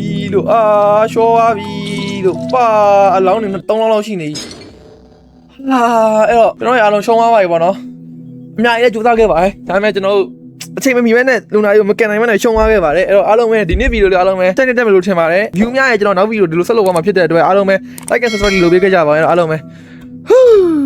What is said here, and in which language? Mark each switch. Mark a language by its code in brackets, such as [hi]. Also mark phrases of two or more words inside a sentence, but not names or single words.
[my] လို့ရှောသွားပြီလို့အလောင်းနေ3လောင်းလောက်ရှိနေအဲ့တော့ကျွန်တော်ရအောင်ရှုံးသွားပါပြီပေါ့နော်အများကြီးလည်းကြိုးစားခဲ့ပါတယ်ဒါပေမဲ့ကျွန်တော်တို့အချိန်မမီပဲနဲ့လူနာကြီးကိုမကန်နိုင်မနဲ့ရှုံးသွားခဲ့ပါတယ်အဲ့တော့အားလုံးပဲဒီနေ့ဗီဒီယိုလေးအားလုံးပဲတက်မယ်လို့ထင်ပါတယ် view များရဲ့ကျွန်တော်နောက်ဗီဒီယိုဒီလိုဆက်လုပ်သွားမှာဖြစ်တဲ့အတွက်အားလုံးပဲ [en] like and subscribe [my] လုပ်ပေးခဲ့ကြပါဦးအားလုံးပဲ